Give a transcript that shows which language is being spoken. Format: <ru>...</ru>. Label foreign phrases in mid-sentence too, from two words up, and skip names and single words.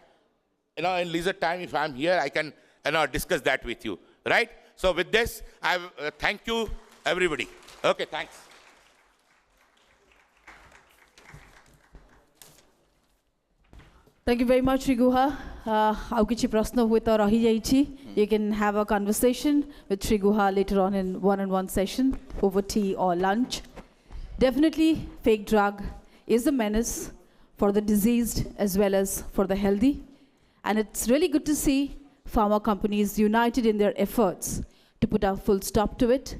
<en>In leisure time, if I'm here, I can discuss that with you. Right? So with this, I thank you, everybody. Okay, thanks. Thank you very much, Sri Guha.</en> <or>ଆଉ କିଛି ପ୍ରଶ୍ନ ହୁଏ ତ ରହି ଯାଇଛି.</or> <en>You can have a conversation with Sri Guha later on in one-on-one session over tea or lunch. Definitely, fake drug is a menace for the diseased as well as for the healthy. And it's really good to see pharma companies united in their efforts to put a full stop to it.</en>